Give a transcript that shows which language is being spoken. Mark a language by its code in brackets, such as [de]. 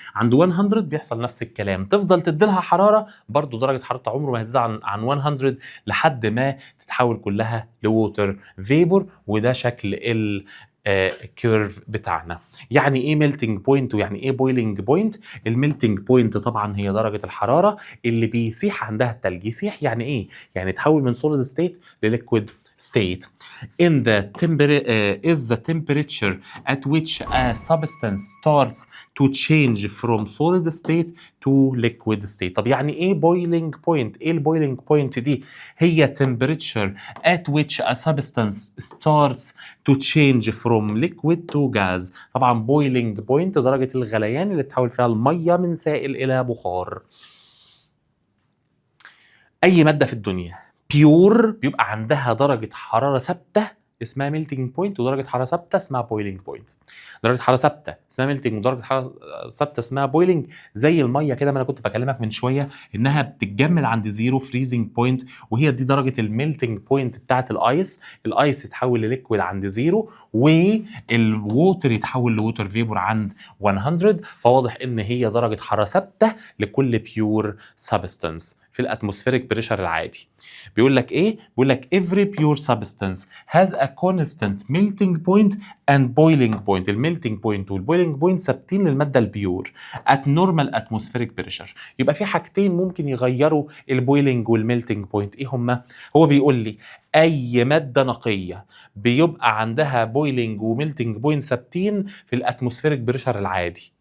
[ar] عند 100 بيحصل نفس الكلام، تفضل تديلها حراره برضو درجه حرارتها عمره ما هتزيد عن 100 لحد ما تتحول كلها لووتر فيبور. وده شكل الكيرف بتاعنا. يعني ايه ميلتنج بوينت ويعني ايه بويلنج بوينت؟ الميلتنج بوينت طبعا هي درجه الحراره اللي بيسيح عندها التلج. يسيح يعني ايه؟ يعني تحول من سوليد ستيت لليكويد state. [en] Is the temperature at which a substance starts to change from solid state to liquid state. [ar] طب يعني ايه [en] boiling point؟ [ar] ايه البويلينج بوينت دي؟ هي [en] temperature at which a substance starts to change from liquid to gas. [ar] طبعا boiling point درجة الغليان اللي تحول فيها المية من سائل إلى بخار. أي مادة في الدنيا بيور بيبقى عندها درجة حرارة ثابتة اسمها ميلتنج بوينت، ودرجة حرارة ثابتة اسمها بويلنج بوينت. درجة حرارة ثابتة اسمها ميلتنج، ودرجة حرارة ثابتة اسمها بويلنج. زي المية كده، ما انا كنت بكلمك من شوية انها بتتجمد عند زيرو فريزنج بوينت، وهي دي درجة الميلتنج بوينت بتاعت الايس. الايس يتحول لليكويد عند زيرو، والووتر يتحول لووتر فيبور عند 100. فواضح ان هي درجة حرارة ثابتة لكل بيور سبستانس في الاتموسفيريك بريشر العادي. بيقول لك ايه؟ بيقول لك [en] every pure substance has a constant melting point and boiling point. [ar] الميلتنج بوينت والبويلنج بوينت ثابتين للماده البيور [en] at normal atmospheric pressure. [ar] يبقى في حاجتين ممكن يغيروا البويلنج والميلتنج بوينت، ايه هما؟ هو بيقول لي اي ماده نقيه بيبقى عندها بويلنج وميلتنج بوينت ثابتين في الاتموسفيريك بريشر العادي.